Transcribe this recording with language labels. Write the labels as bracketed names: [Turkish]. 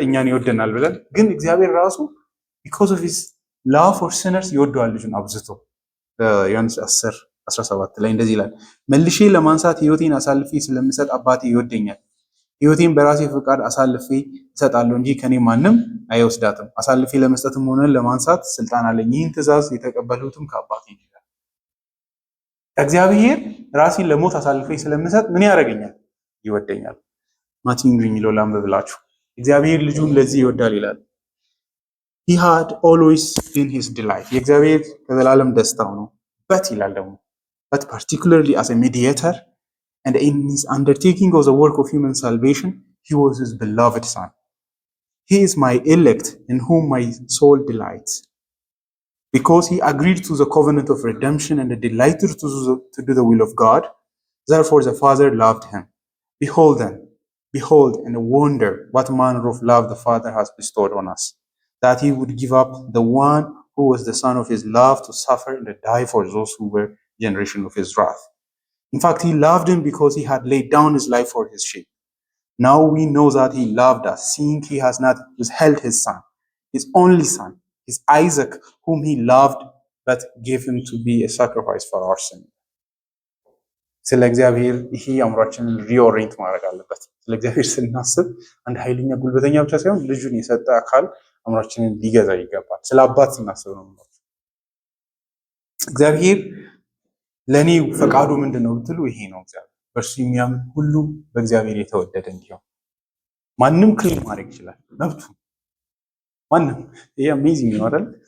[Amharic] እኛን ይወደናል ብለን ግን እግዚአብሔር ራሱ [English] because of his love for sinners [Amharic] ይወደዋል ልጁን አብዝቶ። ዮሐንስ 10:17 ላይ እንደዚህ ይላል፣ መልሼ ለማንሳት ሕይወቴን አሳልፌ ስለምሰጥ አባቴ ይወደኛል። ሕይወቴን በራሴ ፈቃድ አሳልፌ እሰጣለሁ እንጂ ከኔ ማንም አይወስዳትም። አሳልፌ ለመስጠትም ሆነ ለማንሳት ስልጣን አለኝ። ይህን ትእዛዝ የተቀበልሁትም ከአባቴ ነው። እግዚአብሔር ራሴን ለሞት አሳልፌ ስለምሰጥ ምን ያደርገኛል? ይወደኛል። ማቲን የሚለው ላንብብላችሁ። እግዚአብሔር ልጁን ለዚህ ይወዳል ይላል። [English] He had always been his delight. [Amharic] የእግዚአብሔር ከዘላለም ደስታው ነው። [English] but [Amharic] ይላል ደግሞ [English] but particularly as a mediator and in his undertaking of the work of human salvation, he was his beloved son. He is my elect in whom my soul delights. Because he agreed to the covenant of redemption and delighted to do the will of God, therefore the Father loved him. Behold and wonder what manner of love the Father has bestowed on us, that he would give up the one who was the son of his love to suffer and die for those who were generation of his wrath. In fact, he loved him because he had laid down his life for his sheep. Now we know that he loved us, seeing he has not withheld his son, his only son, his Isaac, whom he loved, but gave him to be a sacrifice for our sin. [Amharic] ስለ እግዚአብሔር ይሄ አእምሯችንን ሪኦሪንት ማድረግ አለበት። ስለ እግዚአብሔር ስናስብ አንድ ኃይለኛ ጉልበተኛ ብቻ ሳይሆን ልጁን የሰጠ አካል አእምሯችንን ሊገዛ ይገባል። ስለ አባት ስናስብ ነው። እግዚአብሔር ለኔ ፈቃዱ ምንድነው ብትሉ ይሄ ነው። እግዚአብሔር በእርሱ የሚያምን ሁሉ በእግዚአብሔር የተወደደ እንዲሆን ማንም ክሌም ማድረግ ይችላል፣ መብቱ ማንም። ይሄ አሜዚንግ ነው አይደል?